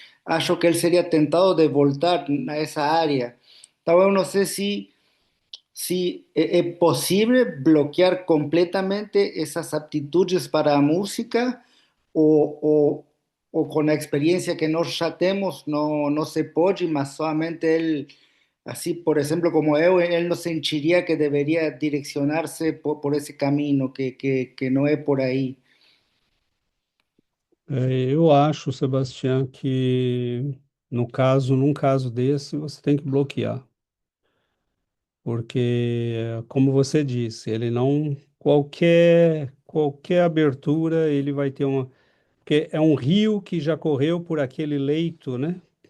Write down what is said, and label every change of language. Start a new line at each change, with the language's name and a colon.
Portuguese: Acho que ele seria tentado de voltar nessa área. Então, eu não sei se é possível bloquear completamente essas aptitudes para a música ou com a experiência que nós já temos, não se pode, mas somente ele.
Spanish: Así, por ejemplo, como él no sentiría que debería direccionarse por ese camino, que no es por ahí.
Portuguese: Eu acho, Sebastião, que no caso, num caso desse, você tem que bloquear, porque, como você disse, ele não qualquer abertura ele vai ter uma, porque é um rio que já correu por aquele leito, né?